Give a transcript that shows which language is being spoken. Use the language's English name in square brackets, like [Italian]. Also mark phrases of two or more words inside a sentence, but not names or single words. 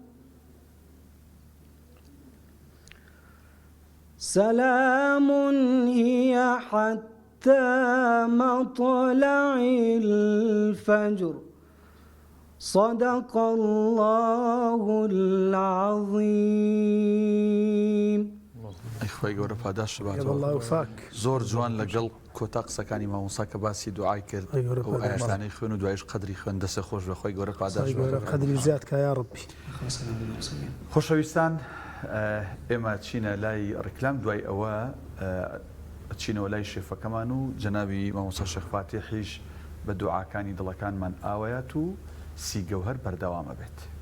[Arabic] سلام هي حتى مطلع الفجر صدق الله العظيم. [Central Kurdish] خۆی گەورە پاداش الله باتەوە. وفاك زۆر جوان لەگەڵ کۆتا قسەکانی مامۆستا کە باسی دوعای کرد خۆی گەورە و پاداش. ئاەتانەی خوێن و دوایش قەدری خوێن دەسە خۆش بە خۆی گەورە پاداش خۆی گەورە باتەوە. قدری زیاد کە [Arabic] یا ربی. [Central Kurdish] خۆشەویستان ئێمە چینە لای ڕکلام دوای ئەوە چینەوە لای شێفەکەمان و جەنابی مامۆستا شێخ فاتیحیش بە دوعاکانی دڵەکانمان ئاوەیەت و سیگەوهەر بەردەوامە بێت.